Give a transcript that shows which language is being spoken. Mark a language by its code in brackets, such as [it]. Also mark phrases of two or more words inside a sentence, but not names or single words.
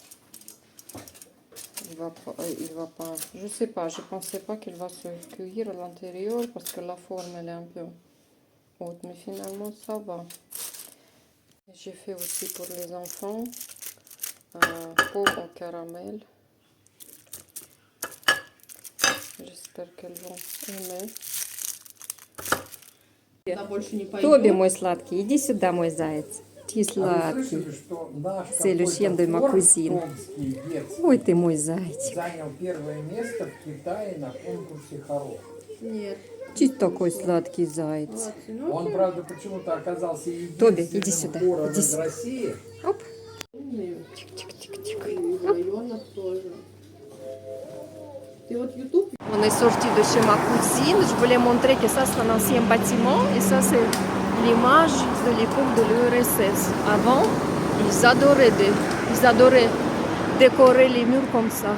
[fr] Il va pas, je sais pas, je pensais pas qu'il va se cuire à l'intérieur parce que la forme elle est un peu haute, mais finalement ça va. J'ai fait aussi pour les enfants pommes au caramel. J'espère qu'elles vont aimer. [ru] Тоби, мой сладкий, иди сюда, мой заяц. Ты сладкий. [fr] C'est le chien de ma cousine. [ru] Ой, ты мой зайчик. Занял первое место в Китае на конкурсе хоров. Нет. Ты такой сладкий заяц. Он, правда, почему-то оказался Тоби, иди единственным сюда. хором Иди из сюда. России. Оп. Тик-тик-тик-тик. [fr] On est sorti de chez ma cousine. Je voulais montrer que ça c'est un ancien bâtiment et ça c'est l'image de l'époque de l'URSS. Avant, ils adoraient décorer les murs comme ça.